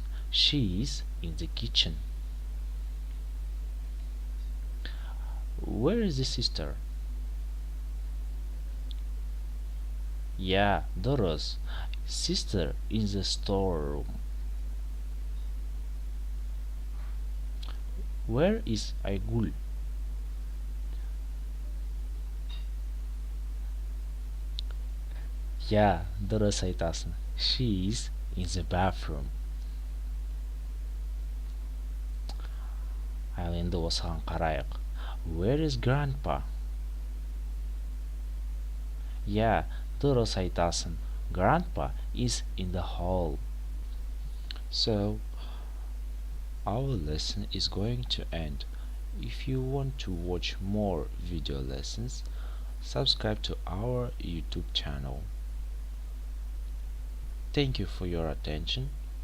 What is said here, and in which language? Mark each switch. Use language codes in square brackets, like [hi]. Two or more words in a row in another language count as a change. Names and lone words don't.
[en] She is in the kitchen. Where is the sister? [kk] Yeah, дұрыс. [en] Sister in the storeroom. Where is Айгүл? [kk] Yeah, дұрыс айтасың. [en] She is in the bathroom. [kk] Ал енді осыған қарайық. [en] Where is grandpa? Yeah, [kk] дұрыс айтасың. [en] Grandpa is in the hall. So, our lesson is going to end. If you want to watch more video lessons, subscribe to our YouTube channel. Thank you for your attention.